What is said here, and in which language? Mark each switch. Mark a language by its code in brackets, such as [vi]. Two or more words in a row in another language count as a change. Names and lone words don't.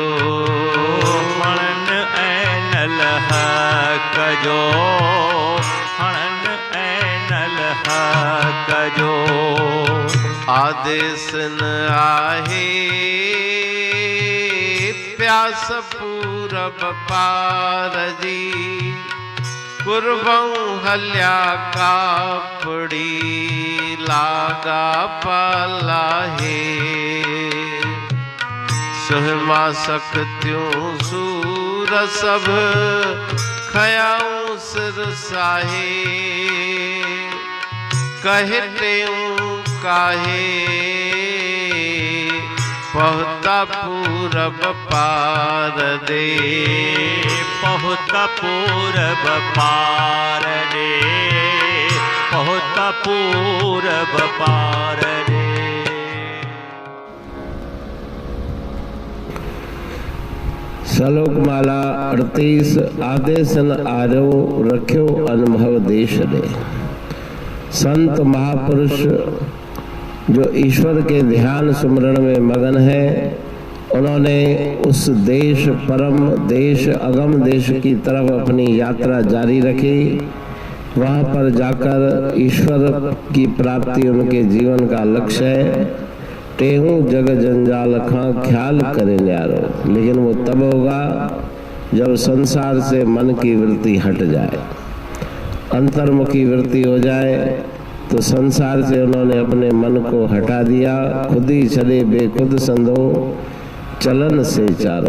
[sd] हणन ऐं नल हक जो। हणन ऐं नल हक जो। आदेश न आहे प्यास पूरब पार जी। कुर्बऊं हल्या कापड़ी लागा पलाहे। सुहमा सख्तियों सूर सब खयाऊं सिर साहे। कहतेऊं काहे पहुता पूरब पार दे। पहुता पूरब पार दे। पहुता पूरब पार दे। श्लोक माला 38। आदेशन आरो रख्यो अनुभव देश दे। [hi] संत महापुरुष जो ईश्वर के ध्यान सुमरण में मगन है, उन्होंने उस देश परम देश अगम देश की तरफ अपनी यात्रा जारी रखी। वहाँ पर जाकर ईश्वर की प्राप्ति उनके जीवन का लक्ष्य है। [sd] तेहू जग जंजाल खां ख्याल करे न्यारो। [hi] लेकिन वो तब होगा जब संसार से मन की वृत्ति हट जाए, अंतर्मुखी वृत्ति हो जाए। तो संसार से उन्होंने अपने मन को हटा दिया। [sd] खुद ही चले बेखुद संदो चलन से चारो।